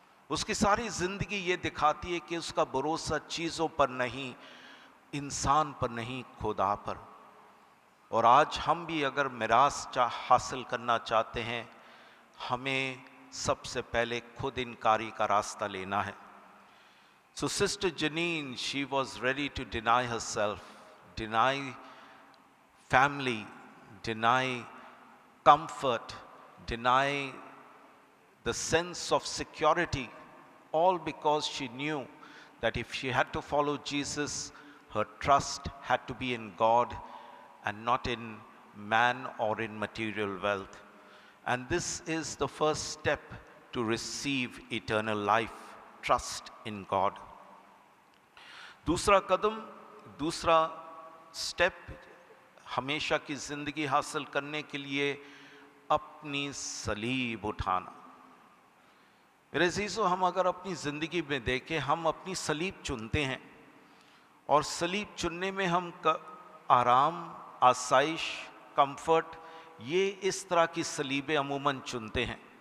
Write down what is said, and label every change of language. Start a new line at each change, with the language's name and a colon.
Hindi: उसकी सारी ज़िंदगी ये दिखाती है कि उसका भरोसा चीज़ों पर नहीं, इंसान पर नहीं, खुदा पर। और आज हम भी अगर मिरास हासिल करना चाहते हैं, हमें सबसे पहले खुद इनकारी का रास्ता लेना है।
English: So Sister Janine, she was ready to deny herself, deny family, deny comfort, deny the sense of security, all because she knew that if she had to follow Jesus, her trust had to be in God and not in man or in material wealth. And this is the first step to receive eternal life, trust in God.
Hindi: दूसरा कदम, दूसरा step हमेशा की ज़िंदगी हासिल करने के लिए अपनी सलीब उठाना। मेरे अजीज़ों, हम अगर अपनी ज़िंदगी में देखें, हम अपनी सलीब चुनते हैं, और सलीब चुनने में हम आराम, आसाइश, कंफर्ट, ये इस तरह की सलीबें अमूमन चुनते हैं।